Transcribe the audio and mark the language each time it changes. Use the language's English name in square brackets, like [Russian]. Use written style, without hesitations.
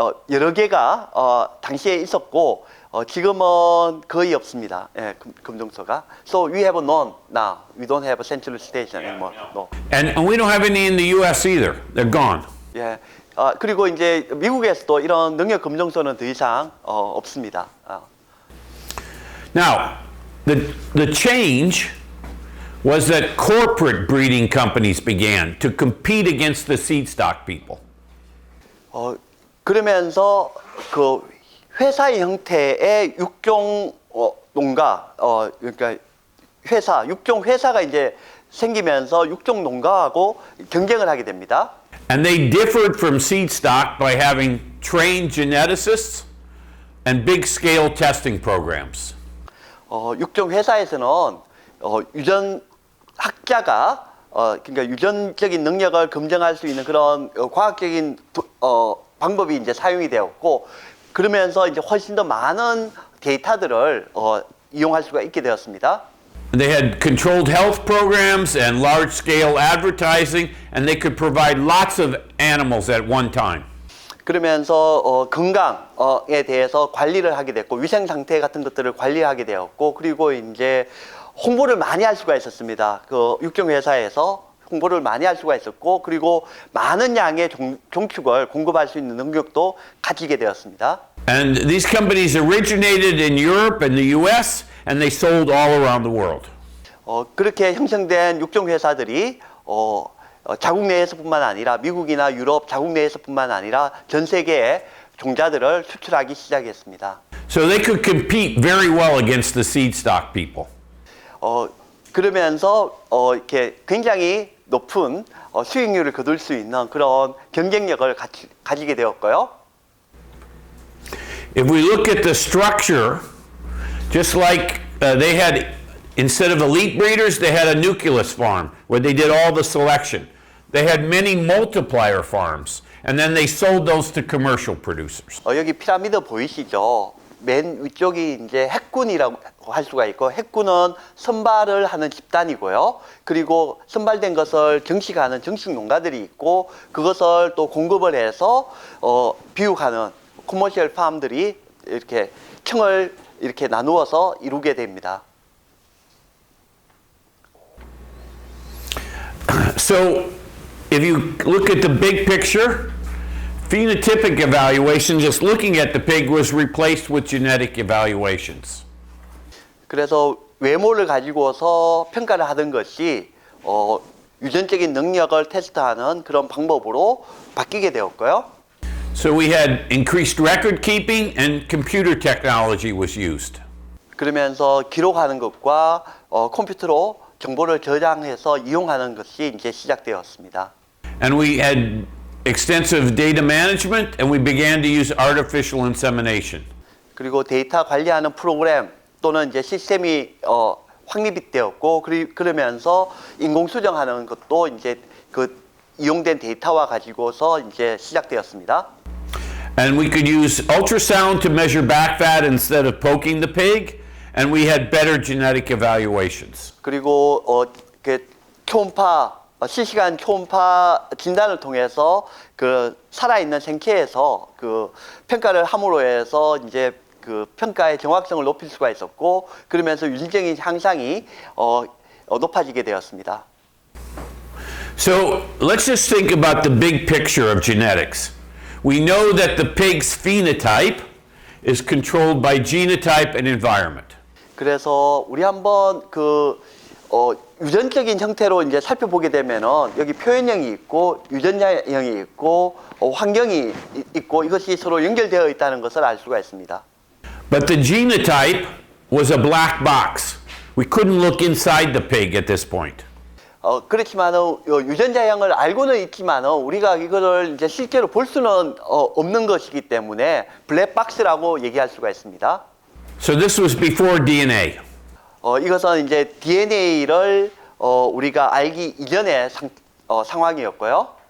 [Korean] 여러 개가 당시에 있었고 지금은 거의 없습니다. 예, 검정소가. [English] So we have none now. We don't have a central station anymore. No. And we don't have any in the U.S. either. They're gone. [Korean] 예. 그리고 이제 미국에서도 이런 능력 검정소는 더 이상 없습니다. [English] Now, the change was that corporate breeding companies began to compete against the seed stock people. [Korean] 그러면서 그 회사의 형태의 육종 농가, 그러니까 육종 회사가 이제 생기면서 육종 농가하고 경쟁을 하게 됩니다. [English] And they differed from seed stock by having trained geneticists and big scale testing programs. [Korean] 육종 회사에서는 유전 학자가 그러니까 유전적인 능력을 검증할 수 있는 그런 과학적인 방법이 이제 사용이 되었고, 그러면서 이제 훨씬 더 많은 데이터들을 이용할 수가 있게 되었습니다. [English] They had controlled health programs and large-scale advertising, and they could provide lots of animals at one time. [Korean] 그러면서 건강에 대해서 관리를 하게 됐고, 위생 상태 같은 것들을 관리하게 되었고, 그리고 이제 홍보를 많이 할 수가 있었습니다. 그 육종 회사에서 홍보를 많이 할 수가 있었고, 그리고 많은 양의 종축을 공급할 수 있는 능력도 가지게 되었습니다. [English] And these companies originated in Europe and the U.S. and they sold all around the world. [Korean] 그렇게 형성된 육종 회사들이 자국 내에서뿐만 아니라 미국이나 유럽 자국 내에서뿐만 아니라 전 세계에 종자들을 수출하기 시작했습니다. [English] So they could compete very well against the seed stock people. [Korean] 그러면서 이렇게 굉장히 높은 수익률을 거둘 수 있는 그런 경쟁력을 가지게 되었고요. [English] If we look at the structure, just like they had, instead of elite breeders, they had a nucleus farm where they did all the selection. They had many multiplier farms, and then they sold those to commercial producers. [Korean] 여기 피라미드 보이시죠? 맨 위쪽이 이제 핵군이라고 할 수가 있고, 핵군은 선발을 하는 집단이고요. 그리고 선발된 것을 정식하는 정식 농가들이 있고, 그것을 또 공급을 해서 비육하는 커머셜 팜들이 이렇게 층을 이렇게 나누어서 이루게 됩니다. [English] So, if you look at the big picture, phenotypic evaluation, just looking at the pig, was replaced with genetic evaluations. [Korean] 그래서 외모를 가지고서 평가를 하던 것이 유전적인 능력을 테스트하는 그런 방법으로 바뀌게 되었고요. [English] So we had increased record keeping and computer technology was used. [Korean] 그러면서 기록하는 것과 컴퓨터로 정보를 저장해서 이용하는 것이 이제 시작되었습니다. [English] And we had extensive data management and we began to use artificial insemination. [Korean] 그리고 데이터 관리하는 프로그램 또는 이제 시스템이 확립이 되었고, 그러면서 인공 수정하는 것도 이제 그 이용된 데이터와 가지고서 이제 시작되었습니다. [English] And we could use ultrasound to measure back fat instead of poking the pig, and we had better genetic evaluations. [Korean] 그리고 그 초음파 실시간 초음파 진단을 통해서 그 살아있는 생체에서 그 평가를 함으로 해서 이제 그 평가의 정확성을 높일 수가 있었고, 그러면서 유전적인 향상이 높아지게 되었습니다. [English] So let's just think about the big picture of genetics. We know that the pig's phenotype is controlled by genotype and environment. [Korean] 그래서 우리 한번 그 유전적인 형태로 이제 살펴보게 되면은 여기 표현형이 있고 유전자형이 있고 환경이 있고 이것이 서로 연결되어 있다는 것을 알 수가 있습니다. [English] But the genotype was a black box. We couldn't look inside the pig at this point. [Korean] 그렇지만은 유전자형을 알고는 있지만은 우리가 이거를 이제 실제로 볼 수는 없는 것이기 때문에 블랙박스라고 얘기할 수가 있습니다. [English] So this was before DNA. [Korean] 이것은 이제 DNA를 우리가 알기 이전의 상황이었고요.